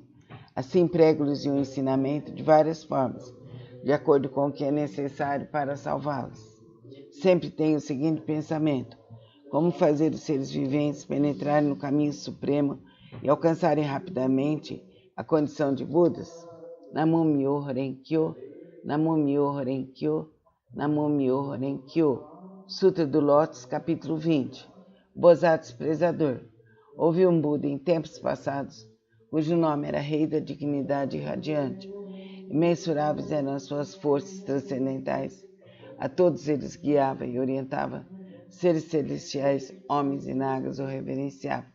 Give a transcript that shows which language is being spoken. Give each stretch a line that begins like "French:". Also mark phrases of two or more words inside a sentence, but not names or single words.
Portuguese: Assim prego-lhes um ensinamento de várias formas, de acordo com o que é necessário para salvá-los. Sempre tenho o seguinte pensamento: como fazer os seres viventes penetrarem no caminho supremo e alcançarem rapidamente a condição de Budas?
Japanese: 南無妙法蓮華経、南無妙法蓮華経、南無妙法蓮華経.
Portuguese: Sutra do Lótus, capítulo 20. Bodhisattva Prezador. Houve um Buda em tempos passados, cujo nome era Rei da Dignidade Radiante. Imensuráveis eram as suas forças transcendentais. A todos eles guiava e orientava. Seres celestiais, homens e nagas o reverenciavam.